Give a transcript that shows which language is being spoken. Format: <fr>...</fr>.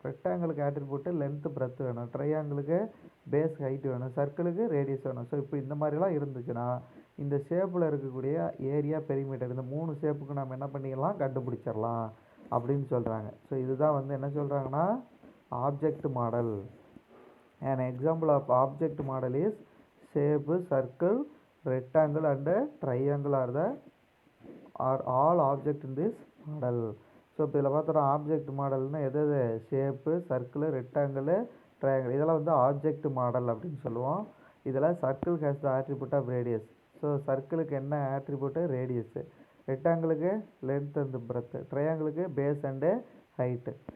<ta>ரெக்டாங்கிளுக்கு attribute length breadth வேணும். ட்ரையாங்கிளுக்கு base height வேணும். சர்க்கிளுக்கு radius வேணும். ஸோ இப்போ இந்த மாதிரிலாம் இருந்துச்சுன்னா இந்த ஷேப்பில் இருக்கக்கூடிய ஏரியா பெரிமீட்டர் இந்த 3 ஷேப்புக்கு நம்ம என்ன பண்ணிக்கலாம்? கண்டுபிடிச்சிடலாம் அப்படின்னு சொல்கிறாங்க. ஸோ இதுதான் வந்து என்ன சொல்கிறாங்கன்னா object model.</ta> <en>An example of object model is shape, circle, rectangle and triangle are all object in this model.</en> <ta>So இப்போ இதில் பார்த்தோன்னா ஆப்ஜெக்ட் மாடல்னால் எது ஷேப்பு, சர்க்கிள், ரெக்டாங்கிள், ட்ரையாங்கிள் இதெல்லாம் வந்து ஆப்ஜெக்ட் மாடல் அப்படின்னு சொல்லுவோம். இதில்</ta> <en>Circle has the attribute of radius.</en> <ta>So சர்க்கிளுக்கு என்ன attribute? Radius. ரெக்டாங்கிளுக்கு length and breadth. ட்ரையாங்கிளுக்கு base and height.</ta>